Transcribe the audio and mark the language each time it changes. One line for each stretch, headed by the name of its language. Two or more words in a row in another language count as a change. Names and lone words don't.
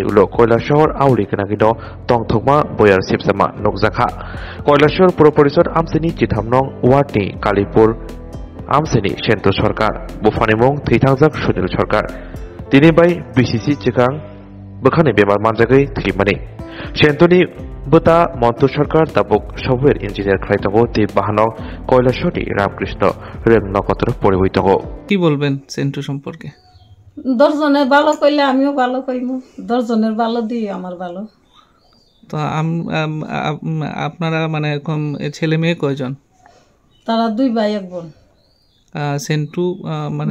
Kok Borok: ulo Koilashor auli kenagido tongthokma boyar sipsama nokjakha Koilashor puro porisod amseni chithamnong wardni Kalipur amseni Shento Sarkar bufanimong thithangjak Sunil Sarkar tini bai BCC chikang bukhani bemar manjagai thimani Shentoni Buta Montu Sarkar tabuk
English: software engineer
Kok Borok: khlaitango te bahano Koilashori Ramkrishna Rem Nokotro poriboitango
Bangla: কি বলবেন সেন্টু সম্পর্কে দশজনের ভালো কইলে আমিও ভালো কইমু দশজনের ভালো দিই আমার ভালো তো আপনারা মানে এরকম ছেলে মেয়ে কয়জন তারা দুই ভাই এক বোন সেন্টু মানে